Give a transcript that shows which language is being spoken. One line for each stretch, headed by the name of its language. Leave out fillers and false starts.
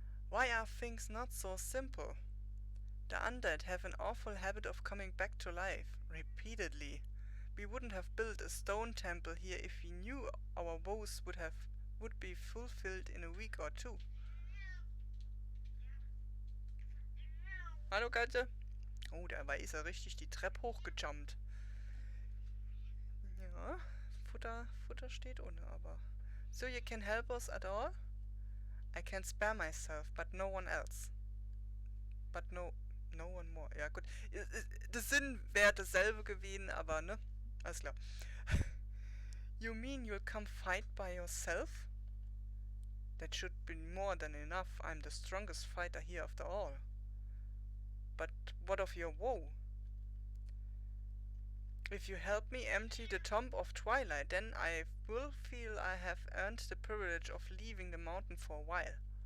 English: Why are things not so simple? The undead have an awful habit of coming back to life, repeatedly. We wouldn't have built a stone temple here if we knew our woes would be fulfilled in a week or two.
German: Hallo Katze. Oh, da ist er richtig die Treppe hochgejumpt. Ja, Futter steht ohne, aber...
English: So you can help us at all? I can spare myself, but no one else. But no one more.
German: Ja gut, der Sinn wäre dasselbe gewesen, aber ne? Alles klar.
English: You mean you'll come fight by yourself? That should be more than enough. I'm the strongest fighter here after all. But what of your woe? If you help me empty the Tomb of Twilight, then I will feel I have earned the privilege of leaving the mountain for a while.